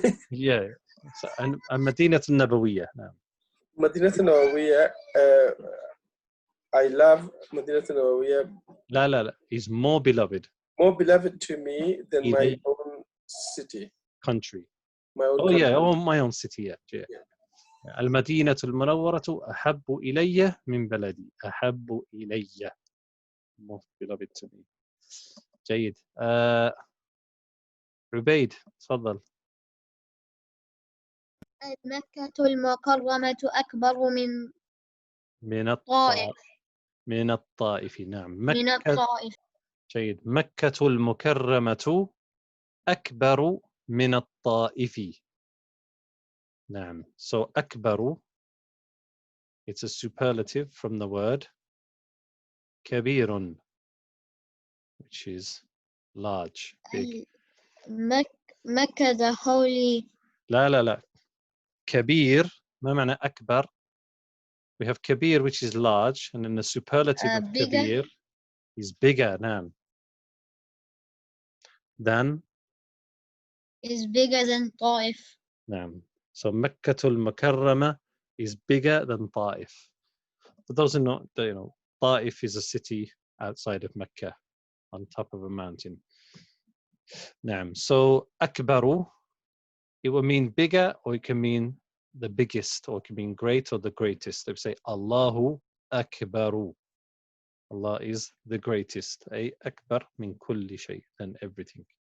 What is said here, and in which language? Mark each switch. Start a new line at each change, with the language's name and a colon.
English: Yeah. So, and Madinat al-Nabawiyya. No. Madinat al-Nabawiyya. I love Madinat al-Nabawiyya. La la la. Is more beloved. More beloved to me than my own city. Country. My own country. Yeah, oh, my own city. Yeah.
Arabic: المدينة المنورة أحب إلي من بلدي. أحب إلي.
English: Most beloved to me. جيد.
Arabic: عبيد تفضل. مكة المكرمة أكبر من الطائف. من الطائف. نعم. من الطائف. جيد. مكة المكرمة أكبر من الطائف. نعم.
English: So أكبر, it's a superlative from the word كبير, which is large, big. مكة the holy.
Arabic: لا. كبير ما معنى أكبر?
English: We have كبير, which is large, and then the superlative of bigger. كبير is bigger.
Arabic: نعم.
English: Than. Is bigger than طائف. نعم. So مكة المكرمة is bigger than طائف. For those who know, طائف is a city outside of Mecca, on top of a mountain.
Arabic: نعم.
English: So أكبر, it will mean bigger, or it can mean the biggest, or it can mean great or the greatest. They say
Arabic: Allahu Akbaru.
English: Allah is the greatest.
Arabic: أي أكبر من كل شيء,
English: than everything.